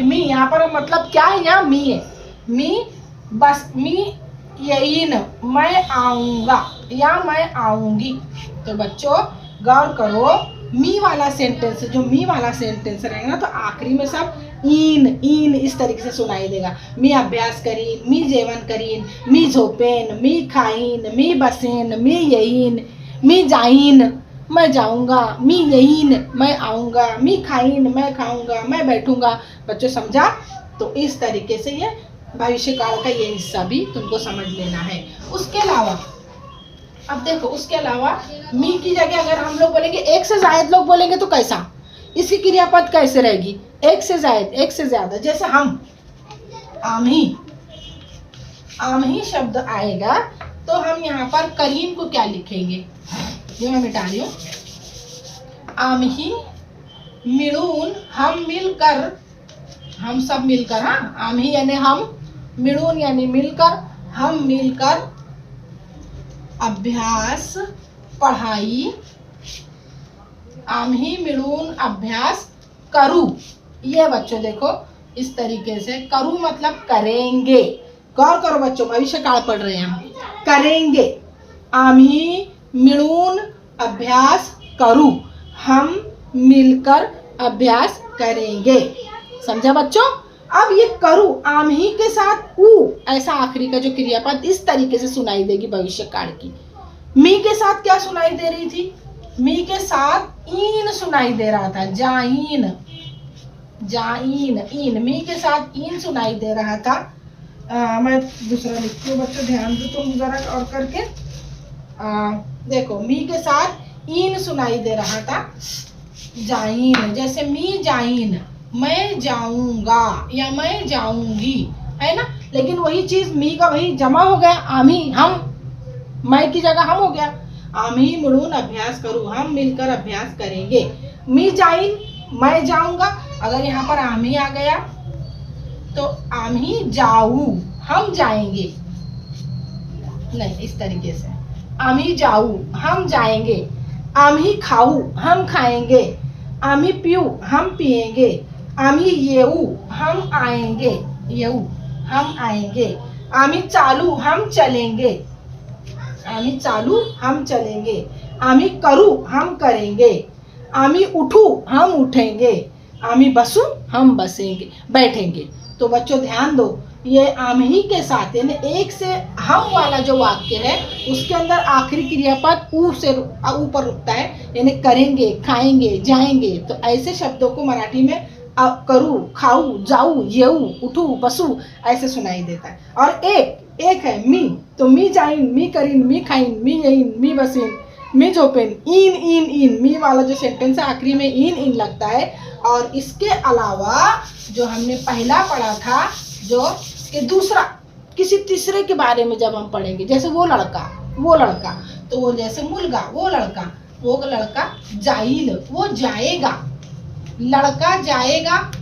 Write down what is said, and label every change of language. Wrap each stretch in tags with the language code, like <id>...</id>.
<hi>मी यहाँ पर मतलब क्या है, यहाँ मी है।</hi> <mr>मी येइन,</mr> <hi>मैं आऊंगा या मैं आऊंगी। तो बच्चों गौर करो, मी वाला सेंटेंस, जो मी वाला सेंटेंस रहेगा ना, तो आखिरी में सब इन इस तरीके से सुनाई देगा।</hi> <mr>मी अभ्यास करीन, मी जेवण करीन, मी झोपेन, मी खाईन, मी बसेन, मी येईन, मी जाईन,</mr> <hi>मैं जाऊंगा,</hi> <mr>मी येईन,</mr> <hi>मैं आऊंगा,</hi> <mr>मी खाईन,</mr> <hi>मैं खाऊंगा, मैं बैठूंगा। बच्चों समझा? तो इस तरीके से ये भविष्य काल का ये हिस्सा भी तुमको समझ लेना है। उसके अलावा अब देखो, उसके अलावा मी की जगह अगर हम लोग बोलेंगे, एक से ज्यादा लोग बोलेंगे तो कैसा, इसकी क्रियापद कैसे रहेगी? एक से ज्यादा, एक से ज्यादा। जैसे हम आमही शब्द आएगा तो हम यहाँ पर करीन को क्या लिखेंगे? ये मैं मिटा रही हूँ। आमही मिळून, हम मिलकर, हम सब मिलकर, हाँ, आमही यानी हम, मिळून यानी मिलकर, हम मिलकर अभ्यास, पढ़ाई,</hi> <mr>आम्ही मिळून अभ्यास करू।</mr> <hi>ये बच्चों देखो इस तरीके से, करू मतलब करेंगे। गौर करो बच्चों, भविष्य काल पढ़ रहे हैं हम। करेंगे,</hi> <mr>आम्ही मिळून अभ्यास करू,</mr> <hi>हम मिलकर अभ्यास करेंगे। समझा बच्चों? अब ये करू आम्ही के साथ ऊ, ऐसा आखिरी का जो क्रियापद इस तरीके से सुनाई देगी भविष्य काल की। मी के साथ क्या सुनाई दे रही थी? मी के साथ इन सुनाई दे रहा था, जाइन, जाइन, इन। मी के साथ इन सुनाई दे रहा था। मैं दूसरा लिखती हूँ बच्चों, ध्यान दो तुम जरा और करके। देखो मी के साथ इन सुनाई दे रहा था, जाइन। जैसे</hi> <mr>मी जाइन,</mr> <hi>मैं जाऊंगा या मैं जाऊंगी, है ना। लेकिन वही चीज मी का वही जमा हो गया, आम्ही, हम, मैं की जगह हम हो गया।</hi> <mr>आम्ही मिळून अभ्यास करू,</mr> <hi>हम मिलकर अभ्यास करेंगे।</hi> <mr>मी जाइन,</mr> <hi>मैं जाऊंगा। अगर यहाँ पर आम्ही आ गया तो</hi> <mr>आम्ही जाऊ,</mr> <hi>हम जाएंगे। नहीं, इस तरीके से</hi> <mr>आम्ही जाऊ,</mr> <hi>हम जाएंगे।</hi> <mr>आम्ही खाऊ,</mr> <hi>हम खाएंगे।</hi> <mr>आम्ही पीऊ,</mr> <hi>हम पिएंगे।</hi> <mr>आम्ही येऊ,</mr> <hi>हम आएंगे, येऊ, हम आएंगे।</hi> <mr>आम्ही चालू,</mr> <hi>हम चलेंगे। आम्ही चालू, हम चलेंगे।</hi> <mr>आम्ही करू,</mr> <hi>हम करेंगे।</hi> <mr>आम्ही उठू,</mr> <hi>हम उठेंगे।</hi> <mr>आम्ही बसू,</mr> <hi>हम बसेंगे, बैठेंगे। तो बच्चों ध्यान दो, ये आम्ही के साथ यानी एक से हम वाला जो वाक्य है उसके अंदर आखिरी क्रियापद ऊ से ऊपर रुकता है, यानी करेंगे, खाएंगे, जाएंगे। तो ऐसे शब्दों को मराठी में करू, खाऊ, जाऊ, येऊ, उठू, बसू ऐसे सुनाई देता है।</hi> <mr>और एक है मी, तो मी जाइन, मी करीन, मी खाइन, मी येइन, मी बसीन, मी झोपेन।</mr> <hi>इन मी वाला जो सेंटेंस है आखिरी में इन लगता है। और इसके अलावा जो हमने पहला पढ़ा था, जो कि दूसरा किसी तीसरे के बारे में जब हम पढ़ेंगे, जैसे वो लड़का, तो वो जैसे मुलगा, वो लड़का जाइल, वो जाएगा, लड़का जाएगा।</hi>